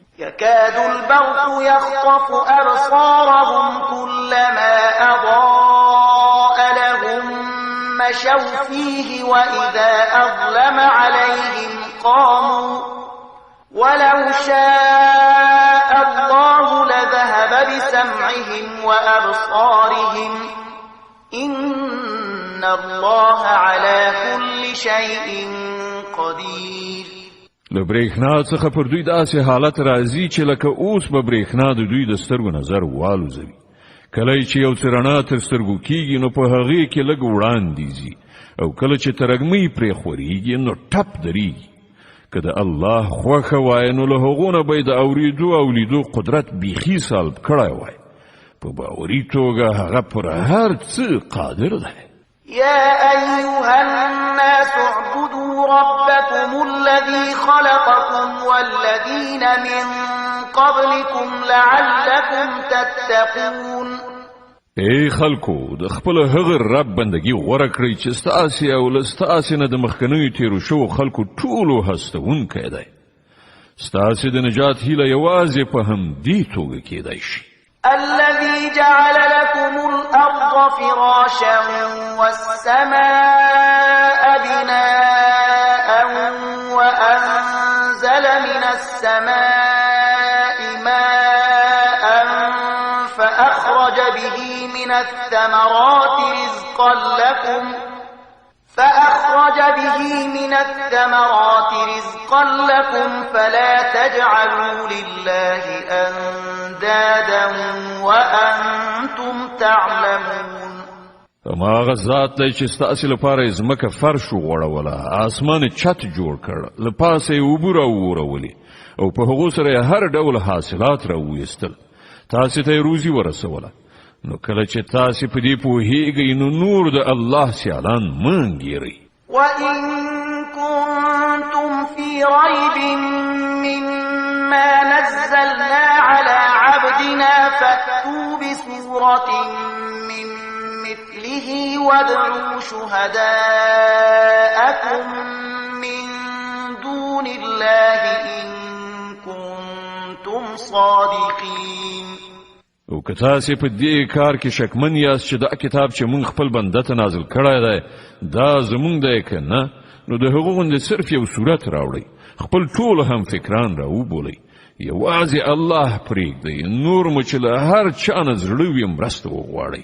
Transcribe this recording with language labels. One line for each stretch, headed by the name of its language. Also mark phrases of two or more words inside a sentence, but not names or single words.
Arabic: يكاد البرق يخطف أبصارهم كلما أضاء لهم مشوا فيه وإذا أظلم عليهم قاموا ولو شاء الله لذهب بسمعهم وأبصارهم إن الله على كل شيء قدير.
Pashto: له برېښنا څخه پر دوی داسې حالت راځي چې لکه اوس به برېښنا د دوی د سترګو نظر والوزوي. کله چې یو څه رڼا تر سترګو کېږي نو په هغې کې لږ وړاندې ځي او کله چې ترږمۍ پرې خورېږي نو ټپ درېږي. که د الله خوښه وای نو له هغو نه به یې د اورېدو او لیدو قدرت بیخي سلب کړی وای. په باوري توګه هغه پر هر څه قادر دی.
Arabic: يا أيها الناس اعبدوا ربكم الذي خلقكم والذين من قبلكم لعلكم تتقون.
Pashto: ای خلکو د خپل هغه رب بندگی غوړه کړئ چې ستاسې او له ستاسې نه د مخکنیو تیرو شوو خلکو ټولو هستونکی دی. ستاسې د نجات هیله یوازې په همدې توګه کېدی شي.
Arabic: الذي جعل لكم الأرض فراشا والسماء بناء وأنزل من السماء ماء فأخرج به من الثمرات رزقا لكم فلا تجعلوا لله أندادا وأنتم تعلمون.
Pashto: ما غزات دی چې ستاسې لپاره یې ځمکه فرش وغوړوله، اسمان یې چت جوړ کړ، له پاسه یې اوبه راوورولې او په هغو سره یې هر ډول حاصلات راوویستل، تاسې ته یې روزي ورسوله. نو کله چې تاسې په دې پوهیږئ نو نور د الله سیالان مه انګیرئ.
Arabic: وَإِن كُنتُمْ فِي رَيْبٍ مِّمَّا نَزَّلْنَا عَلَى عَبْدِنَا علينا فأتوا بسورة من مثله وادعوا شهداءكم من دون الله إن كنتم صادقين.
Pashto: او که تاسې په دې کار کې شکمن یاست چې دا کتاب چې مونږ خپل بنده ته نازل کړی دی دا زمونږ دی که نه، نو د هغو غوندې صرف یو صورت راوړئ، خپل ټول هم فکران راوبولئ، یوازې الله پرېږدئ، نور مو چې له هر چا نه زړه وي مرسته وغواړئ.